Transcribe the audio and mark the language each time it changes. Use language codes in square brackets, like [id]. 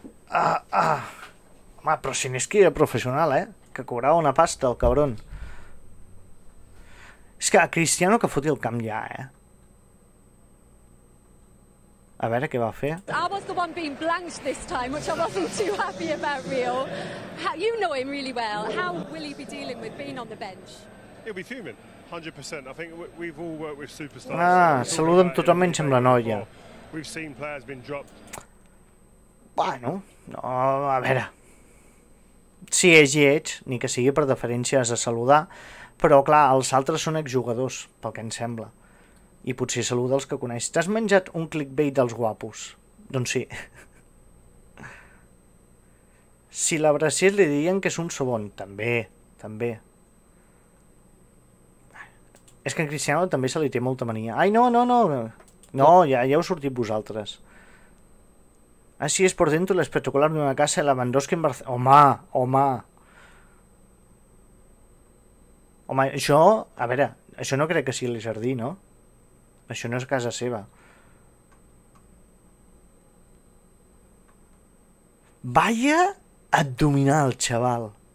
[ca] Home, però Sinecki era professional, Que cobrava una pasta, el cabron. És que Cristiano que foti el camp ja, A veure què va fer. [en] I was the one being blanched this time, which I wasn't too happy about, Rio. You know him really well. How will he be dealing with being on the bench? He'll be fuming, 100%. I think we've all worked with superstars. [ca] Saluda amb tothom menys amb la noia. [en] We've seen players being dropped. [ca] Bueno, no, a veure. Si és lleig, ni que sigui per deferència has de saludar, però clar, els altres són exjugadors, pel que em sembla. I potser saluda els que coneix. T'has menjat un clickbait dels guapos? Doncs sí. Si l'abracés li dirien que és un sobón. També. És que en Cristiano també se li té molta mania. Ai, no. No, ja heu sortit vosaltres. [es] Así es por dentro el espectacular de una casa de Lewandowski en Barcelona. [ca] Home, això... A veure, això no crec que sigui el jardí, no? Això no és casa seva. [es] Vaya abdominal, xaval.